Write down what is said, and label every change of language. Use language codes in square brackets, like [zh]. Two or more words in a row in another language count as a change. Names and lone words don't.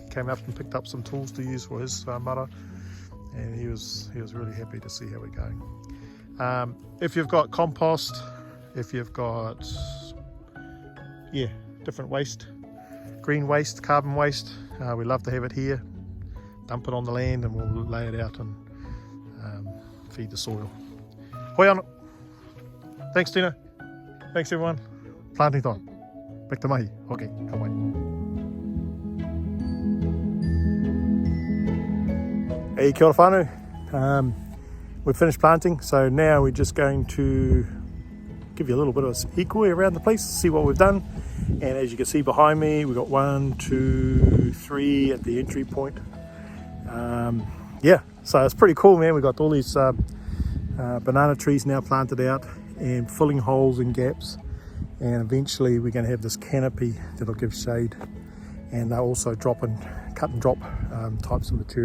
[en] He came up and picked up some tools to use for his mara, and he was really happy to see how we're going. If you've got compost, if you've got different waste, green waste, carbon waste, we love to have it here. Dump it on the land and we'll lay it out and feed the soil. [mi] Hoi anō. [en] Thanks, Tina. Thanks, everyone. Planting time. Back to mahi. Okay, come on. [mi] Hey, kia ora whānau. [en] We've finished planting, so now we're just going to give you a little bit of a hikui around the place, see what we've done. And as you can see behind me, we've got 1, 2, 3 at the entry point. So it's pretty cool, man. We've got all these banana trees now planted out and filling holes and gaps, and eventually we're going to have this canopy that'll give shade, and they'll also cut and drop types of material.